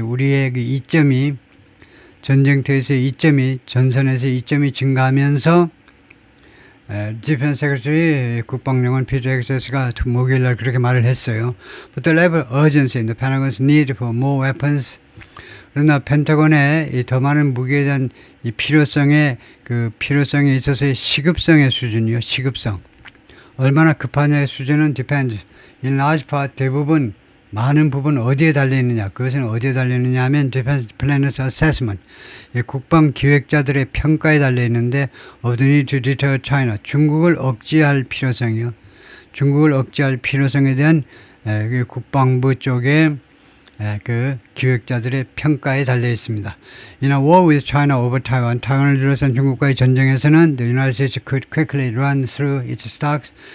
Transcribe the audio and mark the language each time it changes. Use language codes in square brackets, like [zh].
[ko] 우리의 그 이점이, 전쟁터에서의 이점이, 전선에서의 이점이 증가하면서 [en] Defense Secretary [ko] 국방장관 피터 엑세스가 목요일 날 그렇게 말을 했어요. [en] But the level of urgency in the Pentagon's need for more weapons. [ko] 그러나 펜타곤의 이 더 많은 무기에 대한 이 필요성에 있어서의 시급성의 수준이요. 시급성. 얼마나 급하냐의 수준은 [en] depends. In large part, [ko] 대부분, 많은 부분 어디에 달려있느냐. [en] 그것은 어디에 달려있느냐 하면 Defense Planners Assessment. [ko] 국방 기획자들의 평가에 달려있는데 [en] of the need to deter China. [ko] 중국을 억제할 필요성이요. 중국을 억제할 필요성에 대한 국방부 쪽의 그 기획자들의 평가에 달려있습니다. [en] In a war with China over Taiwan, [ko] 타이완을 둘러싼 중국과의 전쟁에서는 [en] the United States could quickly run through its stocks.